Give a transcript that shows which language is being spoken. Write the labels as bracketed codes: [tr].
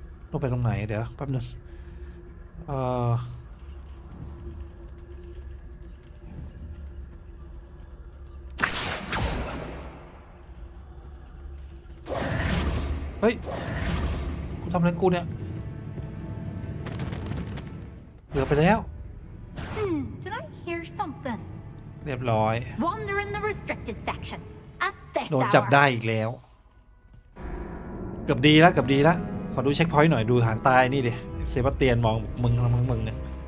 [th] ต้องไปตรงไหนเดี๋ยวแป๊บนึงเฮ้ยกูทำอะไรกูเนี่ยเหลือไปแล้ว [en] Did I hear something? [th] เรียบร้อย [en] Wander in the restricted section at this [th] โดนจับ [en] hour. [th] ได้อีกแล้วเกือบดีแล้วขอดูเช็คพอยต์หน่อยดูหางตายนี่ดิเซบาสเตียนมองมึงเนี่ย